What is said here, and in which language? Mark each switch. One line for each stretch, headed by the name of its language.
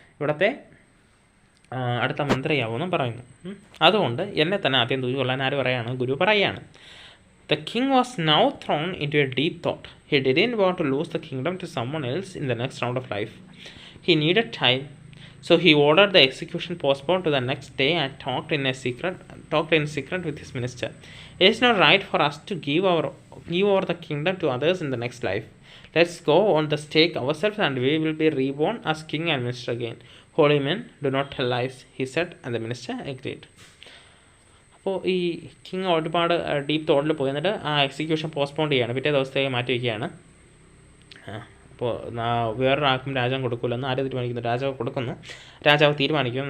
Malayalam: ഇവിടുത്തെ അടുത്ത മന്ത്രിയാവുമെന്നും പറയുന്നു. അതുകൊണ്ട് എന്നെ തന്നെ ആദ്യം തൂക്കിക്കൊല്ലാൻ ആര് പറയാണ്? ഗുരു പറയാണ്.
English: The king was now thrown into a deep thought. He didn't want to lose the kingdom to someone else in the next round of life. He needed time, so he ordered the execution postponed to the next day and talked in secret with his minister. It is not right for us to give over the kingdom to others in the next life. Let's go on the stake ourselves and we will be reborn as king and minister again. Holy men do not tell lies, he said, and the minister agreed.
Malayalam: അപ്പോൾ ഈ king ഒരുപാട് deep തോട്ടിൽ പോയി എന്നിട്ട് ആ execution postpone ചെയ്യാണ്, പിറ്റേ ദിവസത്തേക്ക് മാറ്റി വയ്ക്കുകയാണ്. അപ്പോൾ വേറൊരാൾക്കും രാജാവ് കൊടുക്കില്ലെന്ന് ആര് തീരുമാനിക്കുന്നു? രാജാവ് തീരുമാനിക്കുന്നു.